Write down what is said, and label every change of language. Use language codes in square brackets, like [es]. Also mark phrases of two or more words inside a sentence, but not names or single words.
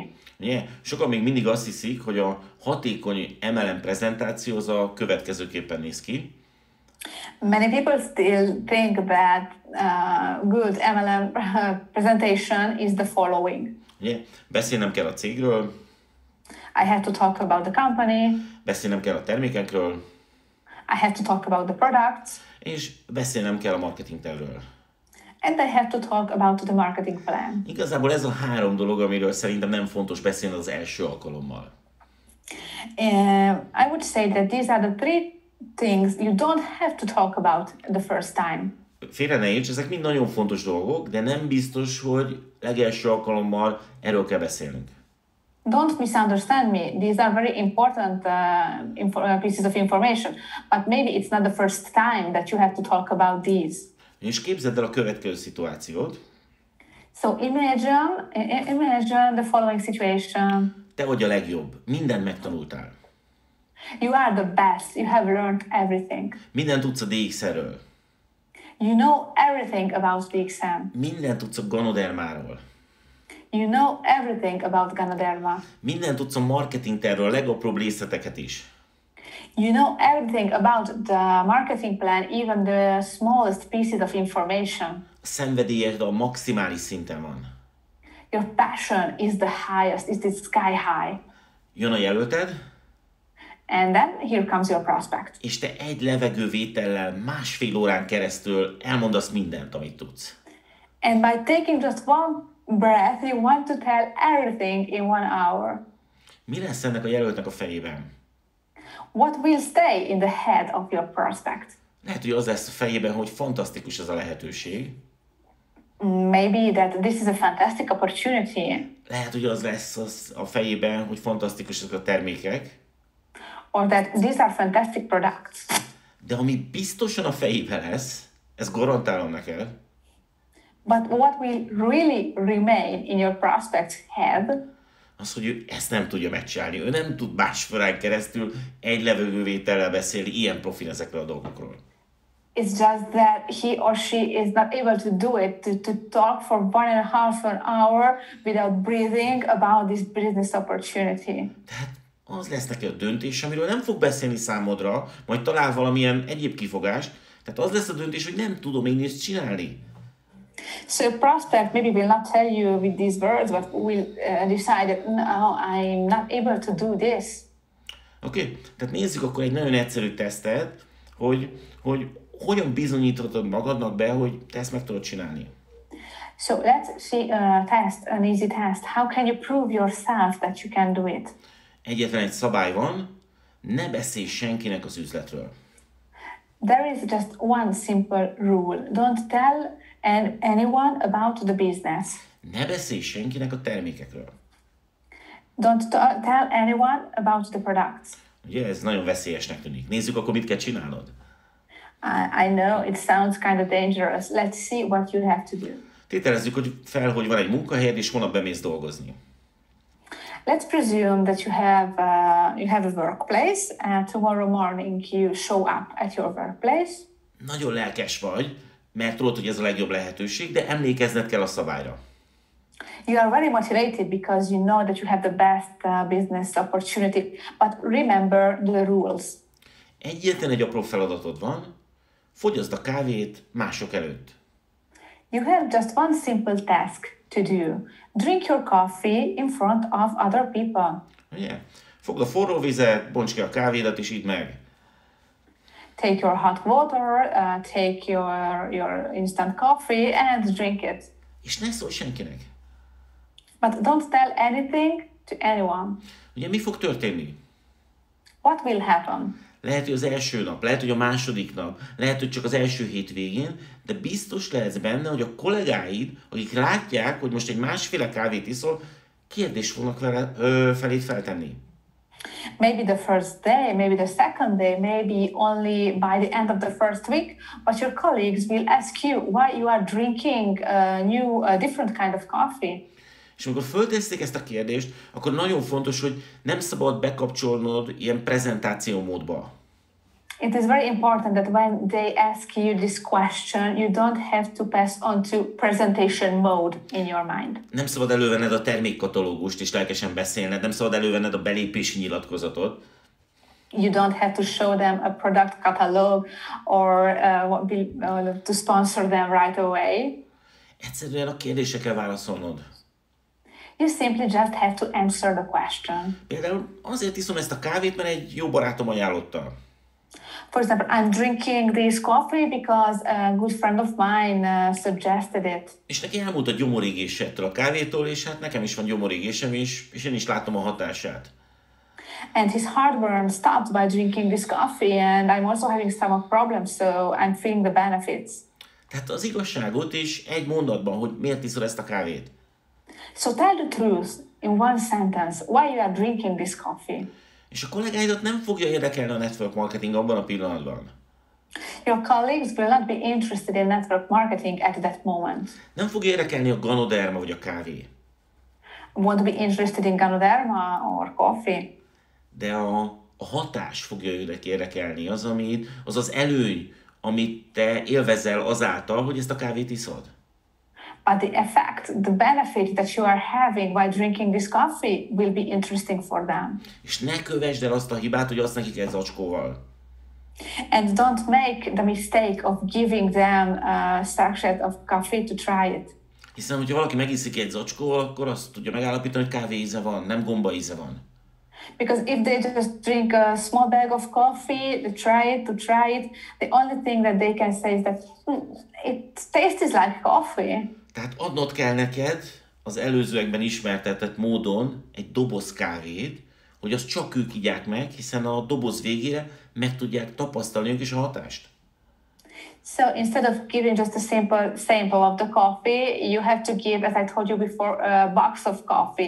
[hu] Ugye, sokan még mindig azt hiszik, hogy a hatékony MLM prezentáció az a következőképpen néz ki. [en] Many people still think that good MLM presentation is the following. [hu] Ugye, beszélnem kell a cégről, [en] I have to talk about the company, [hu] beszélnem kell a termékekről, [en] I have to talk about the products, [hu] és beszélnem kell a marketingtervről. [en] and I have to talk about the marketing plan. [hu] Igazából ez a 3 dolog, amiről szerintem nem fontos beszélni az első alkalommal. [en] I would say that these are the 3 things you don't have to talk about the first time. [hu] Félre ne érts, ezek mind nagyon fontos dolgok, de nem biztos, hogy legelső alkalommal erről kell beszélnünk. [en] Don't misunderstand me. These are very important pieces of information, but maybe it's not the first time that you have to talk about these. [hu] És képzeld el a következő szituációt. [en] So imagine the following situation. [hu] te vagy a legjobb, mindent megtanultál. [en] You are the best, you have learned everything. [hu] Mindent tudsz a DX-ről. [en] You know everything about the exam. [hu] Mindent tudsz a Ganodermáról. [en] You know everything about Ganoderma. [hu] Mindent tudsz a marketing tervről, a legapróbb részleteket is. [en] You know everything about the marketing plan, even the smallest pieces of information. [hu] A szenvedélyed a maximális szinten van. [en] Your passion is the highest, is the sky high. [hu] Jön a jelölted, [en] And then here comes your prospect. [hu] és te egy levegővétellel 1,5 órán keresztül elmondasz mindent, amit tudsz. [en] And by taking just one breath, you want to tell everything in 1 hour. [hu] Mi lesz ennek a jelöltnek a fejében? [en] What will stay in the head of your prospect? [hu] Lehet, hogy az lesz a fejében, hogy fantasztikus ez a lehetőség. [en] Maybe that this is a fantastic opportunity. [hu] Lehet, hogy az lesz a fejében, hogy fantasztikusak a termékek. [en] Or that these are fantastic products. [hu] De ami biztosan a fejében lesz, ezt garantálom neked, [en] But what will really remain in your prospect's head [hu] az, hogy ő ezt nem tudja megcsinálni. Ő nem tud 1,5 órán keresztül egy levegővétellel beszélni ilyen profil ezekről a dolgokról. [en] it's just that he or she is not able to do it, to talk for 1.5 hour without breathing about this business opportunity. [hu] Tehát az lesz neki a döntés, amiről nem fog beszélni számodra, majd talál valamilyen egyéb kifogást. Tehát az lesz a döntés, hogy nem tudom én ezt csinálni. [en] So a prospect maybe will not tell you with these words, but will decide that no, I'm not able to do this. [hu] Oké? Tehát nézzük akkor egy nagyon egyszerű tesztet, hogy hogyan bizonyíthatod magadnak be, hogy te ezt meg tudod csinálni. [en] So let's see a test, an easy test. How can you prove yourself that you can do it? [hu] Egyetlen egy szabály van, ne beszélj senkinek az üzletről. [en] There is just one simple rule. Don't tell anyone about the business. [hu] Ne beszélj senkinek a termékekről. [en] Don't tell anyone about the products. [hu] Ugye ez nagyon veszélyesnek tűnik. Nézzük akkor, mit kell csinálnod. [en] I know it sounds kind of dangerous. Let's see what you have to do. [hu] Tételezzük hogy van egy munkahelyed, és holnap bemész dolgozni. [en] Let's presume that you have a workplace, and tomorrow morning you show up at your workplace. [hu] Nagyon lelkes vagy, mert tudod, hogy ez a legjobb lehetőség, de emlékezned kell a szabályra. [en] You are very motivated because you know that you have the best business opportunity, but remember the rules. [hu] Egyetlen egy apró feladatod van, fogyaszd a kávét mások előtt. [en] You have just one simple task to do. Drink your coffee in front of other people. [hu] Ugye? Fogd a forró vizet, bonts ki a kávédat, és idd meg. [en] Take your hot water, take your instant coffee and drink it. [hu] És ne szólj senkinek. [en] But don't tell anything to anyone. [hu] Ugye mi fog történni? [en] What will happen? [hu] Lehet, hogy az első nap, lehet, hogy a második nap, lehet, hogy csak az első hét végén, de biztos lehetsz benne, hogy a kollégáid, akik látják, hogy most egy másféle kávét iszol, kérdést fognak feléd feltenni. [en] Maybe the first day, maybe the second day, maybe only by the end of the first week, but your colleagues will ask you why you are drinking a different kind of coffee. [hu] És amikor fölteszik ezt a kérdést, akkor nagyon fontos, hogy nem szabad bekapcsolnod ilyen prezentáció módba. [en] It is very important that when they ask you this question, you don't have to pass on to presentation mode in your mind. [hu] Nem szabad elővenned a termékkatalógust és lelkesen beszélned, nem szabad elővenned a belépési nyilatkozatot. [en] You don't have to show them a product catalog or to sponsor them right away. [hu] Egyszerűen a kérdésre kell válaszolnod. [en] You simply just have to answer the question. [hu] Például azért iszom ezt a kávét, mert egy jó barátom ajánlotta. [en] For example, I'm drinking this coffee because a good friend of mine suggested it. [hu] És neki elmúlt a gyomorégése ettől a kávétól, és hát nekem is van gyomorégésem, és én is látom a hatását. [en] And his heartburn stopped by drinking this coffee, and I'm also having stomach problems, so I'm feeling the benefits. [hu] Tehát az igazságot is egy mondatban, hogy miért iszol ezt a kávét. [en] So tell the truth in one sentence why you are drinking this coffee. [hu] És a kollégáidat nem fogja érdekelni a [en] network marketing [hu] abban a pillanatban. [en] Your colleagues will not be interested in network marketing at that moment. [hu] Nem fog érdekelni a ganoderma vagy a kávé. [en] won't be interested in Ganoderma or coffee. [hu] De a hatás fogja őket érdekelni, az az előny, amit te élvezel azáltal, hogy ezt a kávét iszod. [en] But the effect, the benefit that you are having while drinking this coffee will be interesting for them. [hu] És ne kövesd el azt a hibát, hogy azt nekik egy zacskóval. [en] And don't make the mistake of giving them a sachet of coffee to try it. [hu] Hiszen, hogyha valaki megiszik egy zacskóval, akkor azt tudja megállapítani, hogy kávé íze van, nem gomba íze van. [en] Because if they just drink a small bag of coffee, to try it, the only thing that they can say is that it tastes like coffee. [hu] Tehát adnod kell neked az előzőekben ismertetett módon egy doboz kávét, hogy azt csak ők igyák meg, hiszen a doboz végére meg tudják tapasztalni ők is a hatást. [en] So instead of giving just a simple sample of the coffee, you have to give, as I told you before, a box of coffee.